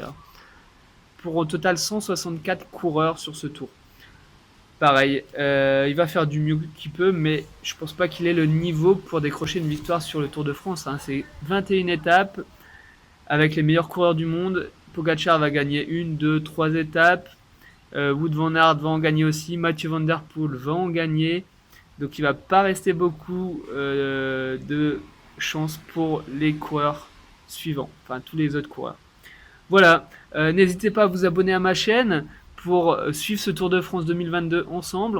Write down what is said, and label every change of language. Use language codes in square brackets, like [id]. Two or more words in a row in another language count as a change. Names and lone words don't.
[fr] Pour au total 164 coureurs sur ce tour. Pareil, il va faire du mieux qu'il peut, mais je pense pas qu'il ait le niveau pour décrocher une victoire sur le Tour de France, hein. C'est 21 étapes avec les meilleurs coureurs du monde. Pogacar va gagner une, deux, trois étapes. Wout van Aert va en gagner aussi. Mathieu Van Der Poel va en gagner. Donc il va pas rester beaucoup de chance pour les coureurs suivants, enfin tous les autres coureurs. Voilà, n'hésitez pas à vous abonner à ma chaîne pour suivre ce Tour de France 2022 ensemble.